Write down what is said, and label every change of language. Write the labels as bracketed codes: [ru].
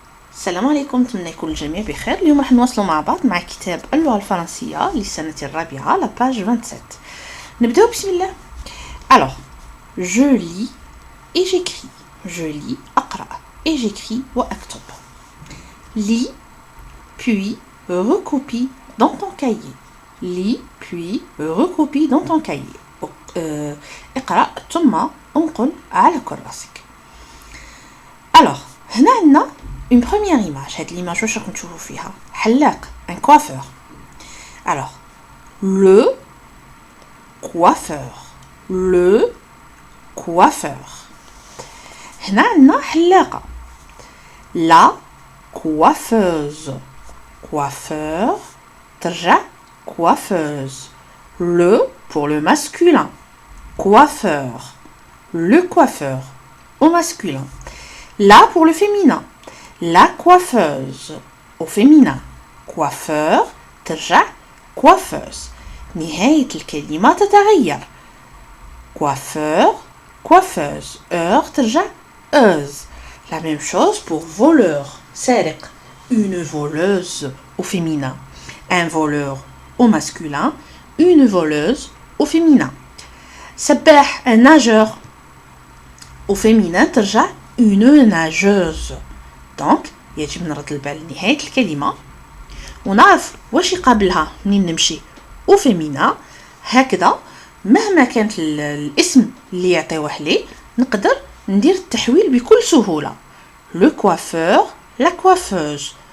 [ar] السلام عليكم، نتمنى يكون الجميع بخير. اليوم راح نواصلوا مع بعض مع كتاب اللغة الفرنسية للسنة الرابعة لا [fr] page 27. [ar] نبداو بسم الله. [fr] Alors, je lis et j'écris. Je lis [ar] أقرأ [fr] et j'écris [ar] وأكتب. [fr] Lis puis recopie dans ton cahier. Lis puis recopie dans ton cahier. [ar] اقرأ ثم انقل على كراسك. [fr] Alors, [ar] هنا عندنا [fr] une première image. [ar] هاد l'image واش راكم تشوفوا فيها؟ حلاق, [fr] un coiffeur. Alors, le coiffeur. Le coiffeur. [ar] هنا عندنا حلاقة. [fr] La coiffeuse. Coiffeur [ar] ترجع [fr] coiffeuse. Le pour le masculin. Coiffeur. Le coiffeur au masculin. La pour le féminin. La coiffeuse au féminin. Coiffeur [ar] ترجع [fr] coiffeuse. [ar] نهاية الكلمة تتغير. [fr] Coiffeur, coiffeuse. [ar] ترجع euse. [fr] La même chose pour voleur. [ar] سارق. [fr] Une voleuse au féminin. Un voleur au masculin. Une voleuse au féminin. [ar] سباح, [fr] un nageur. Au féminin [ar] ترجع [fr] une nageuse. [ar] Donc يجب نرد البال لنهاية الكلمة ونعرف واش يقابلها منين نمشي [fr] au féminin. [ar] هكذا مهما كانت الاسم اللي يعطيوه ليه نقدر ندير التحويل بكل سهولة. [fr] Le coiffeur, la coiffeuse.